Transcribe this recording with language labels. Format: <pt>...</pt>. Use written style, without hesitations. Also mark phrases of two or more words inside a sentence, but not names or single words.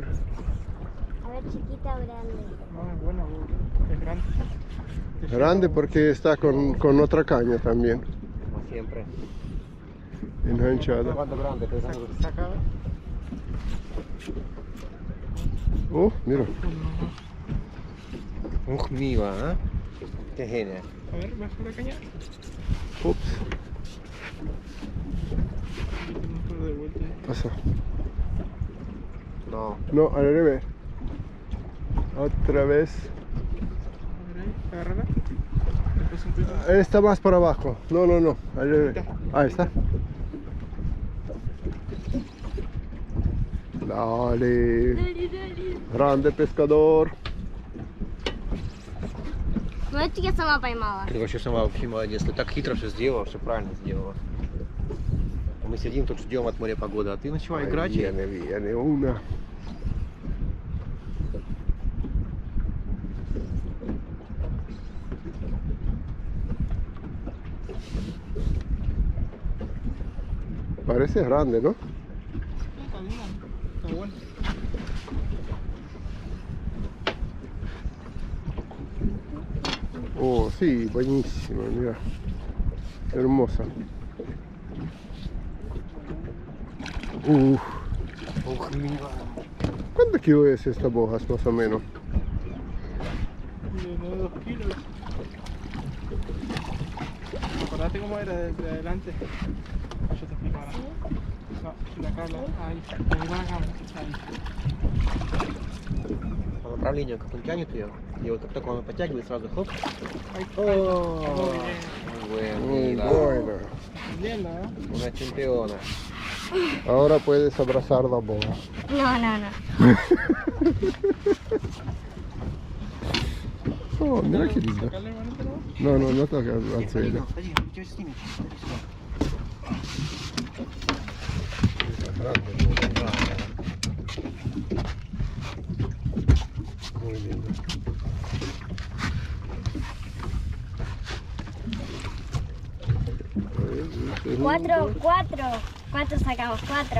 <es>A ver, chiquita o grande. No, es buena boca. Es grande. Grande porque está con otra caña también. Como siempre. Enganchada. Cuando grande, pensando. Saca. Oh, mira.</es> <ru>Ух, мило, а?</ru> <es>Qué genia. A ver, baja la caña. Ups. Tenemos de vuelta. Pasa. No. No, al revés. Otra vez. A ver ahí, agárrala. Después un poquito. Está más para abajo. No, no, no. Al revés. Ahí está. Dale. Dale, dale. Grande pescador.</es> <ru>Ну эту я сама поймала. Ты вообще сама вообще молодец. Ты так хитро все сделала, все правильно сделала. Мы сидим тут, ждем от моря погоды, а ты начала играть. и-</ru> <es>Viene una. Parece grande, ¿no? Está linda, está buena. Oh, sí, buenísima, mira. Hermosa. Uf.</es> <ru>Ух, милая.</ru> <es>¿Cuántos kilos es esta bojas más o menos? De 2 kilos. Acordate cómo era de adelante. Yo te explico ahora. No, de acá, ahí va la cámara. Ahí.</es> <ru>По направлению, как он тянет ее, и вот как только он подтягивает, сразу хоп.</ru> <es>Ahí. О, Muy mira, buena. Entendiendo, ¿eh? una campeona. Ahora puedes abrazar la boja. No, no, no. Oh, mira qué linda. Sacarle bonito, ¿no? No toca el anzuelo.</es> <ru>Подожди, тебя снимет.</ru> <es>Muy linda. Cuatro sacamos, 4.</es>